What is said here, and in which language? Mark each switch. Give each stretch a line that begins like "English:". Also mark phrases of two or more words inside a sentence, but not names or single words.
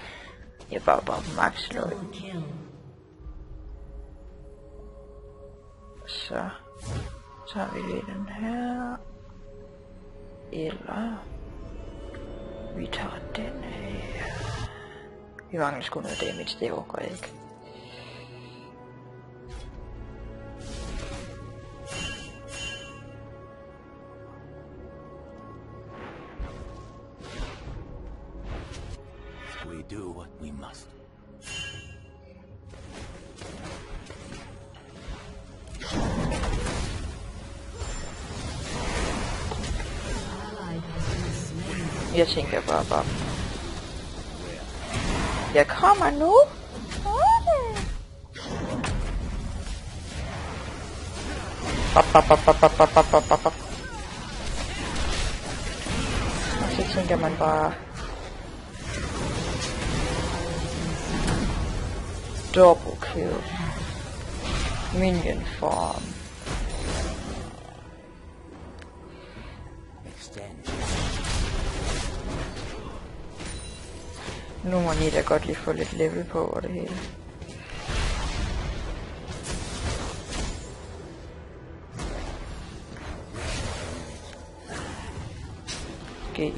Danish: Jeg er bare på max løg. Så tager vi lige den her. Eller vi tager den her. Vi mangler sgu noget damage, det overgår jeg ikke.
English: We do what we must.
Danish: Jeg tænker bare. Jeg kommer nu. Og så tænker man bare
English: double kill. Minion farm.
Danish: Nu må I da godt lige få lidt level på og det hele. GJ.